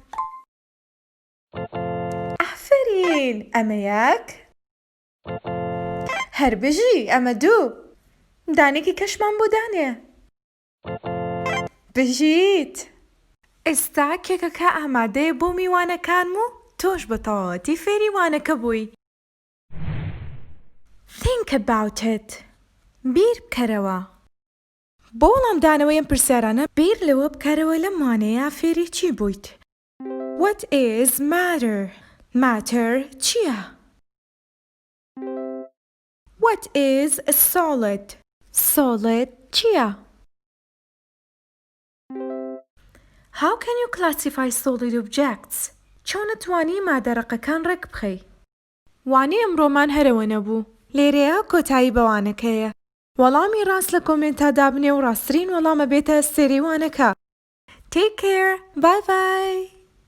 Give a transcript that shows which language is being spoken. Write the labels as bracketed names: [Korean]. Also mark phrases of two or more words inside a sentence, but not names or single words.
[Central Kurdish] ئافرین، ئەمە یەک. هەر بژی، ئەمە 2. دانێکی کەشمان بۆ دانێ. بژیت. ئێستا کێکەکە ئامادەیە بۆ میوانەکانم و تۆش بە تەواوەتی فێری وانەکە بووی. [English] Think about it. [Central Kurdish] بیر بکەرەوە. بۆ وەڵامدانەوەی ئەم پرسیارانە بیر لەوە بکەرەوە لەم وانەیە فێری چی بوویت؟ [English] What is matter? Matter چییە؟ What is a solid? [Central Kurdish] Solid چییە؟ [English] How can you classify solid objects? [Central Kurdish] چۆن ئەتوانی مادەڕەقەکان ڕێک بخەی؟ وانەی ئەمڕۆمان هەرەوە نەبوو. لێرەیە کۆتایی بەوانەکەیە. وەڵامی ڕاست لە کۆمنتادا بنێ و ڕاستترین وەڵامە بێتە سێری وانەکە. [English] Take care. Bye bye.